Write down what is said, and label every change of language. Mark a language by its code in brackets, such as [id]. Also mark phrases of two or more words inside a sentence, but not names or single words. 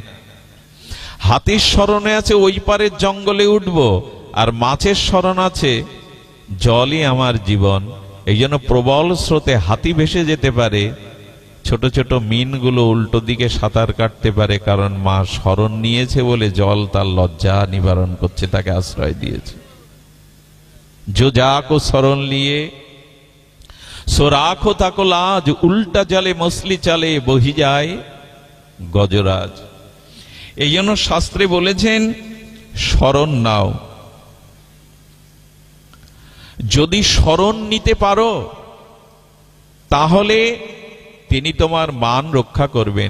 [bn] হাতির শরণে আছে ওই পারের জঙ্গলে উঠবো, আর মাছের শরণ আছে জলই আমার জীবন। এই জন্য প্রবল স্রোতে হাতি ভেসে যেতে পারে, ছোট ছোট মিনগুলো উল্টো দিকে সাঁতার কাটতে পারে, কারণ মা শরণ নিয়েছে বলে জল তার লজ্জা নিবারণ করছে, তাকে আশ্রয় দিয়েছে। [hi] जो जाको शरण लिए सो राखो ताको लाज, उल्टा जले मछली चले बही जाय गजराज। [bn] এই জন্য শাস্ত্রে বলেছেন শরণ নাও। যদি শরণ নিতে পারো তাহলে তিনি তোমার মান রক্ষা করবেন।